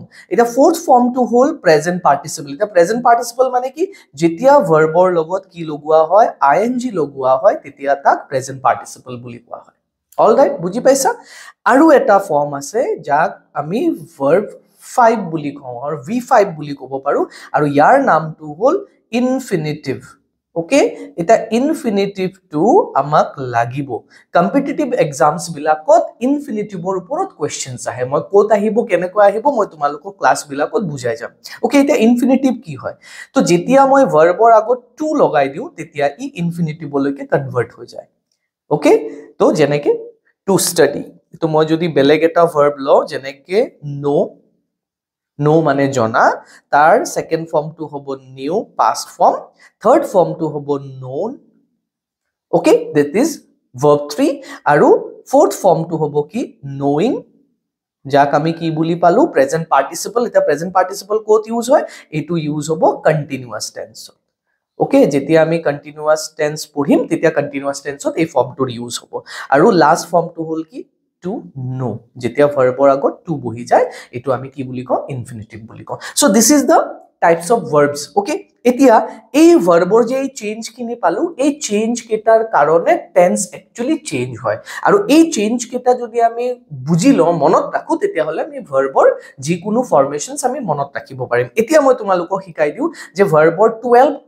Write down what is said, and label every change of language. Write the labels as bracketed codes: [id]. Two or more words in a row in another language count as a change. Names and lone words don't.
[as] এটা [en] fourth form to [as] হল [en] present participle. [as] এটা [en] present participle [as] মানে কি? যেতিয়া ভার্বৰ লগত কি লগোৱা হয়? ing লগোৱা হয়, তেতিয়া তাক [en] present participle [as] বুলি কোৱা হয়। [en] all right [as] বুজি পাইছা আৰু এটা ফৰ্ম আছে যাক আমি verb 5 বুলি কওঁ আৰু v5 বুলি ক'ব পাৰো আৰু ইয়াৰ নামটো হ'ল infinitive ওকে এটা ইনফিনিটিভ টু আমাক লাগিব [en] competitive exams [as] বিলাকত ইনফিনিটিভৰ ওপৰত কোৱেশ্চনছ আহে মই কোত আহিব কেনেকৈ আহিব মই তোমালোকক ক্লাছ বিলাকত বুজাই যাম ওকে এটা ইনফিনিটিভ কি হয় তো যেতিয়া মই ভাৰ্বৰ আগত টু লগাই দিও তেতিয়া ই ইনফিনিটিভলৈকে কনভাৰ্ট হৈ যায় ওকে তো যেনেকে [en] to study [as] তো মই যদি বেলেগ এটা ভাৰ্ব লওঁ যেনেকে নো মানে জনা তাৰ সেকেন্ড ফৰ্মটো হ'ব [en] new past form [as] থাৰ্ড ফৰ্মটো হ'ব known ওকে [en] that is verb 3 [as] আৰু fourth ফৰ্মটো হ'ব কি knowing যাক আমি কি বুলি পালো [en] present participle [as] এটা [en] present participle [as] কোত ইউজ হয় এটো ইউজ হ'ব [en] continuous tense [as] ওকে যেতিয়া আমি [en] continuous tense [as] পঢ়িম তেতিয়া কন্টিনিউয়াস টেন্সত এই ফৰ্মটোৰ ইউজ হ'ব আৰু লাষ্ট ফৰ্মটো হ'ল কি [en] to know [as] যেতিয়া ভাৰ্বৰ আগত to বহি যায় এটো আমি কি বুলি কওঁ ইনফিনিটিভ বুলি কওঁ সো [en] this is the types of verbs okay [as] এতিয়া এই ভাৰ্বৰ যে এই চেঞ্জ কিনি পালো এই চেঞ্জ কেটাৰ কাৰণে [en] tense actually change [as] হয় আৰু এই চেঞ্জ কেটা যদি আমি বুজি লওঁ মনত ৰাখো তেতিয়া হলে আমি ভাৰ্বৰ যিকোনো ফৰ্মেশনস আমি মনত ৰাখিব পাৰিম এতিয়া মই তোমালোকক শিকাই দিও যে ভাৰ্বৰ 12